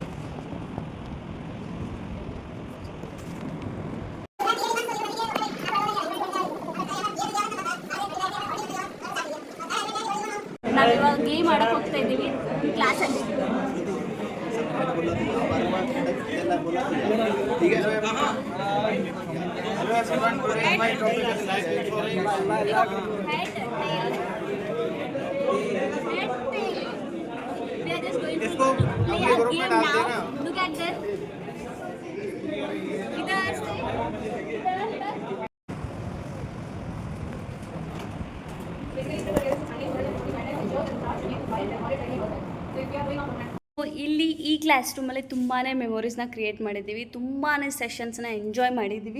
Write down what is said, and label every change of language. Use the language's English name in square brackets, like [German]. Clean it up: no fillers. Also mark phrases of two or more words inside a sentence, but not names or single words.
[Kannada] ನಾವು ಇವಾಗ ಗೇಮ್ ಆಡಕ್ಕೆ ಹೋಗ್ತಾ ಇದ್ದೀವಿ ಕ್ಲಾಸಲ್ಲಿ. [Hindi] इसको अपने ग्रुप में डाल देना. [English] Look at this. [Hindi] इधर से [Kannada] ಇಲ್ಲಿ ಈ [English] class room [Kannada] ತುಂಬಾ ಮೆಮೊರೀಸ್ನ ಕ್ರಿಯೇಟ್ ಮಾಡಿದ್ದೀವಿ, ತುಂಬಾ ಸೆಷನ್ಸ್ನ ಎಂಜಾಯ್ ಮಾಡಿದ್ದೀವಿ.